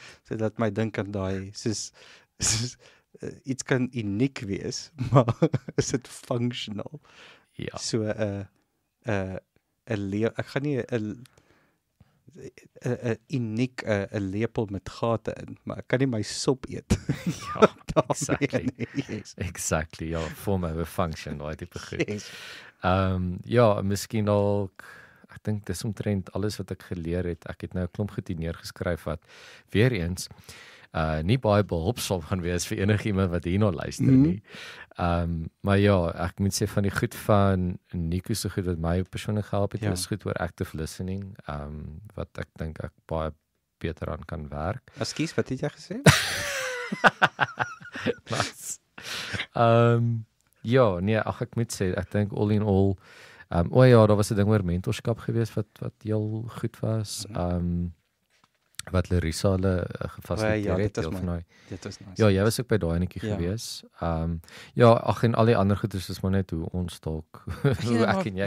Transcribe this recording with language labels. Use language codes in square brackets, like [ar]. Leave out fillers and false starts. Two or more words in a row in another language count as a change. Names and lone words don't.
[af] So dat my dink aan daai soos iets kan uniek wees, maar is dit functional? Ja. So 'n ek gaan nie 'n uniek 'n lepel met gate in, maar ek kan nie my sop eet. Ja, daarmee exactly. nie. Yes. [en] Exactly. Ja, form of a function, [af] daai tipe goed. Yes. Ja, miskien dalk ek dink dis omtrent alles wat ek geleer het. Ek het nou 'n klomp goed hier neergeskryf wat weer eens nie baie behulpsaam gaan wees vir enigiemand wat hierna luister nie. Maar ja, ek moet sê van die goed van Nico se goed wat my persoonlik gehelp het, is goed oor [en] active listening, [af] wat ek dink ek baie beter aan kan werk. Ekskuus, wat het jy gesê? Nice. Ja, nee, ek moet sê ek dink [en] all in all [af] daar was 'n ding oor mentorskap geweest wat heel goed was. Wat Larissa hulle gefasiliteer het deel van daai. Dit was nice. Ja, jy was ook by daai netjie gewees. En al die ander goeders is maar net hoe ons dalk hoe ek en jy.